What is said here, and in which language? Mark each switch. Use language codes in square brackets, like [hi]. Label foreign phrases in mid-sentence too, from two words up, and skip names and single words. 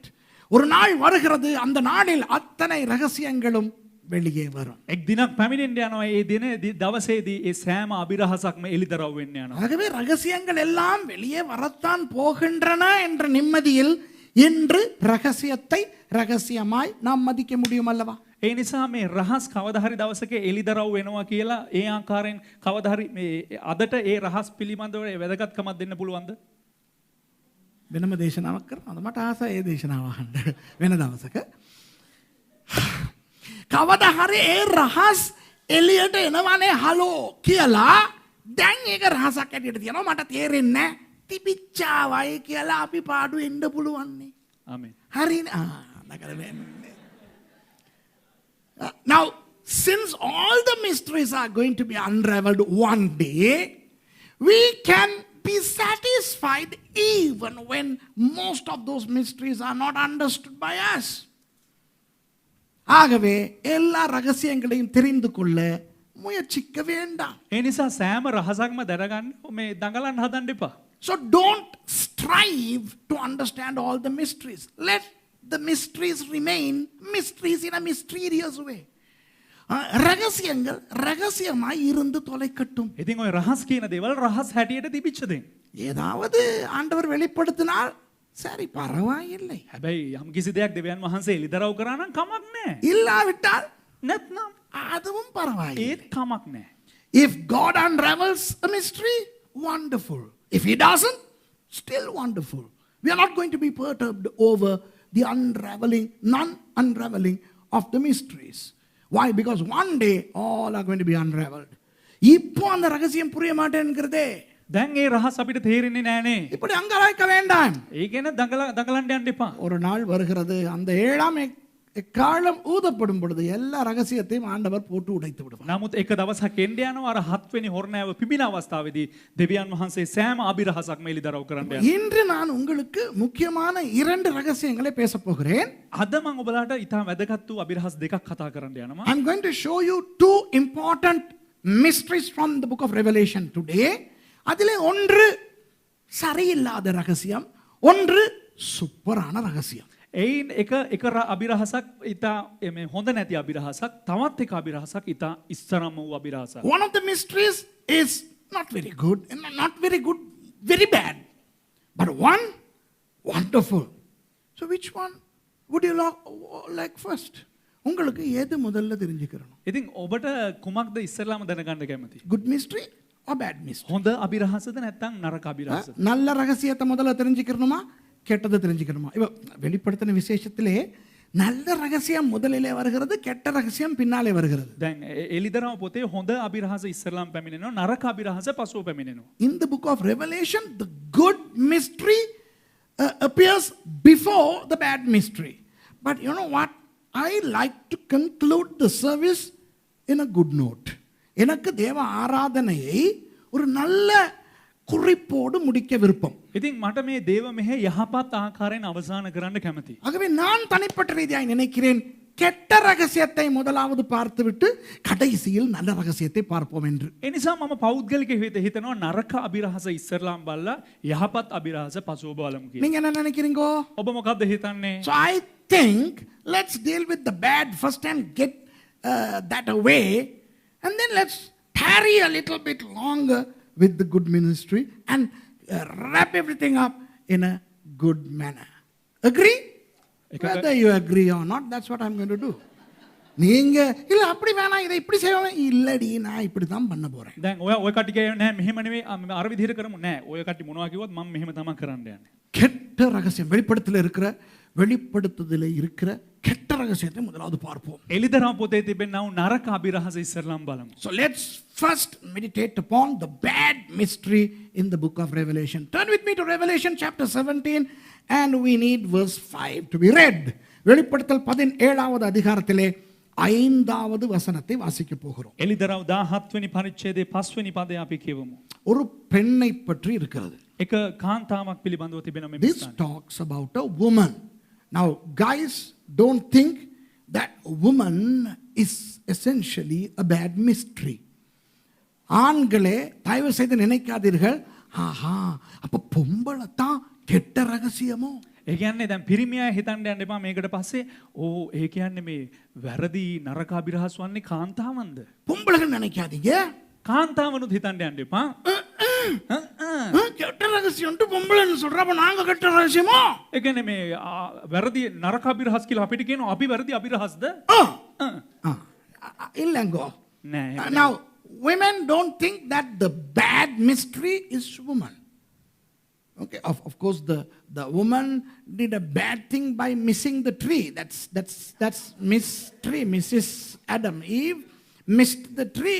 [ta] ஒரு நாள் வருகிறது, அந்த நாளில் அத்தனை ரகசியங்களும் வெளியே வரும். [si] එක් දිනක් පැමිණෙන්න යනවා. ඒ දින දවසේදී ඒ සෑම අභිරහසක්ම එළිදරව් වෙන්න යනවා. [ta] ஆகவே ரகசியங்கள் எல்லாம் வெளியே வரத்தான் போகின்றன என்ற நிம்மதியில் இன்று ரகசியத்தை ரகசியமாய் நாம் மதிக்க முடியும் அல்லவா? [si] ඒ නිසා මේ රහස් කවදා හරි දවසක එළිදරව් වෙනවා කියලා ඒ ආකාරයෙන් කවදා හරි මේ අදට ඒ රහස් පිළිබඳව වැදගත්කමක් දෙන්න පුළුවන්ද? වෙනම දේශනාවක් කරනවද? මට ආසයි ඒ දේශනාව අහන්න වෙන දවසක. කවදා හරි ඒ රහස් එළියට එනවනේ හලෝ කියලා දැන් ඒක රහසක් ඇටියට තියනවා. මට තේරෙන්නේ නැහැ. තිබිච්චාවයි කියලා අපි පාඩු එන්න පුළුවන් නේ. ආමෙන්. හරිනේ. [en] Now, since all the mysteries are going to be unraveled one day, we can be satisfied even when most of those mysteries are not understood by us. [ta] ஆகவே எல்லா ரகசியங்களையும் தெரிந்து கொள்ள முயற்சிக்க வேண்டாம். [si] ඒ නිසා සෑම රහසක්ම දරගන්න මේ දඟලන්න හදන්න එපා. [en] So don't strive to understand all the mysteries. Let the mysteries remain mysteries in a mysterious way. [ta] ரகசியங்கள் ரகசியமாய் இருந்து தொலைக்கட்டும். [si] ඉතින් ඔය රහස් කියන දේවල් රහස් හැටියට තිබිච්ච දේ. [ta] ஏதாவது ஆண்டவர் வெளிப்படுத்தினால் சரி பரவாயில்லை. [si] හැබැයි යම් කිසි දෙයක් දෙවියන් වහන්සේ එළිදරව් කරා නම් කමක් නැහැ. [ta] இல்லாவிட்டால் [si] නැත්නම් [ta] அதுவும் பரவாயில்லை. [si] ඒත් කමක් නැහැ. [en] If God unravels a mystery, wonderful. If he doesn't, still wonderful. We are not going to be perturbed over the non-unraveling of the mysteries. Why? Because one day all are going to be unraveled. [ta] இப்போ அந்த ரகசியம் புரிய மாட்டேங்கிறதே. [si] දැන් ඒ රහස් අපිට තේරෙන්නේ නැහනේ. [ta] இப்படி அங்கலாய்க்க வேண்டாம். [si] ඒ ගැන දඟලන්න යන්න එපා. [ta] ஒரு நாள் வருகிறது, அந்த 7ஆம் எக்காளம் ஊதப்படும் பொழுது எல்லா ரகசியத்தையும் ஆண்டவர் போட்டு உடைத்து விடுவார். [si] නමුත් එක දවසක් එන්න යනවා අර 7 වෙනි හොරණෑව පිබින අවස්ථාවේදී දෙවියන් වහන්සේ සෑම අභිරහසක්ම එළිදරව් කරන්න යනවා. [ta] இன்று நான் உங்களுக்கு முக்கியமான 2 ரகசியங்களை பேச போகிறேன். [si] අද මම ඔබලාට ඉතා වැදගත් වූ අභිරහස් දෙකක් කතා කරන්න යනවා. [en] I'm going to show you 2 important mysteries from the book of Revelation today. [ta] அதிலே ஒன்று சரியில்லாத ரகசியம், ஒன்று சூப்பரான ரகசியம். [si] එයින් එක අභිරහසක් ඉතා මේ හොඳ නැති අභිරහසක්, තවත් එක අභිරහසක් ඉතා ඉස්සරම වූ අභිරහසක්. [en] One of the mysteries is not very good, very bad. But one, wonderful. So which one would you like first? [ta] உங்களுக்கு எது முதல்ல தெரிஞ்சுக்கணும்? [si] ඉතින් ඔබට කුමක්ද ඉස්සරලාම දැනගන්න කැමති? [en] Good mystery or bad mystery? [si] හොඳ අභිරහසද නැත්නම් නරක අභිරහසද? [ta] நல்ல ரகசியத்தை முதல்ல தெரிஞ்சுக்கணுமா, கெட்டதை தெரிஞ்சுக்கணுமா? இப்போ வெளிப்படுத்தின விசேஷத்திலே நல்ல ரகசியம் முதலிலே வருகிறது, கெட்ட ரகசியம் பின்னாலே வருகிறது. [si] දැන් එළිදරම පොතේ හොඳ අභිරහස ඉස්සරලාම පැමිණෙනවා, නරක අභිරහස පසුව පැමිණෙනවා. [en] In the book of Revelation, the good mystery appears before the bad mystery. But you know what? I like to conclude the service in a good note. [ta] எனக்கு தேவ ஆராதனையை ஒரு நல்ல குறிப்போடு முடிக்க விருப்பம். [si] ඉතින් මට මේ දේව මෙහෙ යහපත් ආකාරයෙන් අවසන් කරන්න කැමතියි. [ta] ஆகவே நான் தனிப்பட்ட ரீதியாய் நினைக்கிறேன், கெட்ட ரகசியத்தை முதலாவது பார்த்துவிட்டு கடைசியில் நல்ல ரகசியத்தை பார்ப்போம் என்று. [si] ඒ නිසා මම පෞද්ගලික හිතනවා නරක අභිරහස ඉස්සරලාම් බලලා යහපත් අභිරහස පසුව බලමු කියලා. [ta] நீங்க என்ன நினைக்கிறீங்க? [si] ඔබ මොකද්ද හිතන්නේ? [en] So I think let's deal with the bad first and get that away, and then let's tarry a little bit longer with the good ministry and wrap everything up in a good manner. Agree? Whether you agree or not, that's what I'm going to do. [ta] நீங்க இல்ல அப்படி வேணாம் இதை இப்படி செய்யணும் இல்லடி நான் இப்படி தான் பண்ண போறேன். [si] දැන් ඔය කට්ටිය නෑ මෙහෙම නෙවෙයි අර විදිහට කරමු නෑ ඔය කට්ටිය මොනවා කිව්වත් මම මෙහෙම තමයි කරන්න යන්නේ. [ta] கெட்ட ரகசியம் வெளிப்படுத்துதல இருக்கிற கெட்ட ரகசியத்தை முதலாவது பார்ப்போம். [si] එලිදරව් පොතේ තිබෙනා වූ නරක අභිරහස ඉස්සරලාම් බලමු. [en] So let's first meditate upon the bad mystery in the book of Revelation. Turn with me to Revelation chapter 17 and we need verse 5 to be read. [ta] வெளிப்படுத்தல் 17வது அதிகாரத்திலே 5வது வசனத்தை வாசிக்க போகிறோம். [si] එලිදරව් 17 වෙනි පරිච්ඡේදයේ 5 වෙනි පදය අපි කියවමු. [ta] ஒரு பெண்ணை பற்றி இருக்கிறது. [si] එක කාන්තාවක් පිළිබඳව තිබෙන මේ [en] This talks about a woman. Now guys, don't think that a woman is essentially a bad mystery. [ta] ஆண்களே தயவு செய்து நினைக்காதீர்கள் ஆஹா அப்ப பொம்பளை தான் கெட்ட ரகசியமோ. [si] ඒ කියන්නේ දැන් පිරිමියා හිතන්න යන්න එපා මේකට පස්සේ ඒ කියන්නේ මේ වැරදි නරක අභිරහස් වන්නේ කාන්තාවන්ද? [ta] பொம்பளைகள் நினைக்காதீங்க. [si] කාන්තාවනුත් හිතන්න යන්න එපා. [ta] கெட்ட ரகசியம் பொம்பளைன்னு சொல்றப்ப நாங்க கெட்ட ரகசியமோ? [si] ඒ කියන්නේ මේ වැරදි නරක අභිරහස් කියලා අපිට කියනවා අපි වැරදි අභිරහස්ද? [ta] இல்லங்கோ. [si] නෑ. [en] Now women don't think that the bad mystery is woman. Okay, of course the woman did a bad thing by missing the tree. That's mystery. Mrs. Adam Eve missed the tree.